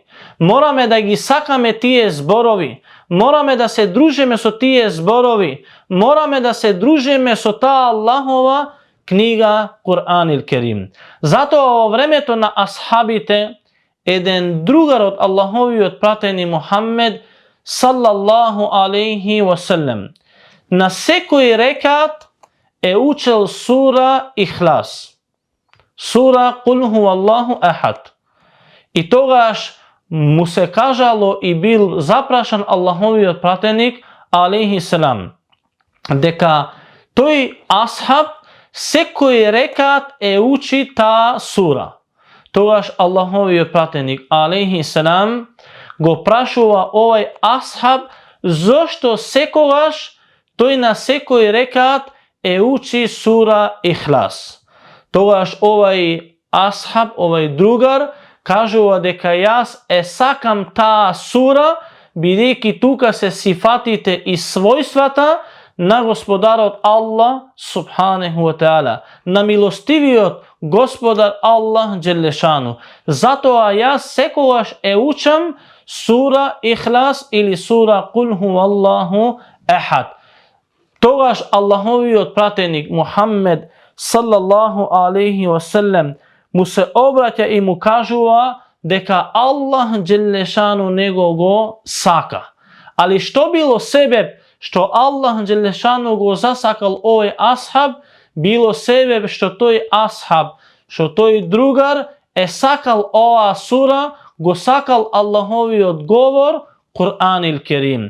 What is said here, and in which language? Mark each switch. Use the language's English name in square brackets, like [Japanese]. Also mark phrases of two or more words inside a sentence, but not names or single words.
[Macedonian] Мораме да ги сакаме тие зборови. Мораме да се дружиме со тие зборови. Мораме да се дружиме со таа Аллахова книга [Arabic] القرآن الكريم. [Macedonian] Затоа во времето на асхабите, еден другар од Аллаховиот пратени Мухаммед [Arabic] صلى الله عليه وسلم [Macedonian] на секој рекат е учил сура Ихлас, сура [Arabic] قل هو الله أحد. [Macedonian] И тогаш му се кажало и бил запрашан Аллахови пратеник [Arabic] عليه السلام, [Macedonian] дека тој асхаб секој рекат е учи таа сура. Тогаш Аллаховиот пратеник [Arabic] عليه السلام [Macedonian] го прашува овај асхаб зошто секогаш тој на секој рекат е учи сура Ихлас. Тогаш овај асхаб, овај другар, кажува дека јас сакам таа сура, бидејќи тука се сифатите и својствата на Господарот Аллах [Arabic] سبحانه وتعالى, [Macedonian] на милостивиот Господар Аллах Джелешану. Затоа јас секогаш учам сура Ихлас или сура [Arabic] قل هو الله أحد. [Macedonian] Тогаш Аллаховиот пратеник Мухаммед [Arabic] صلى الله عليه وسلم [Macedonian] му се обраќа и му кажува дека Аллах Джелешану него го сака. Али што било себеб што Аллах Джелешану го засакал овој асхаб? Било себеб што тој асхаб, што тој другар сакал оваа сура, го сакал Аллаховиот говор [Arabic] القرآن الكريم.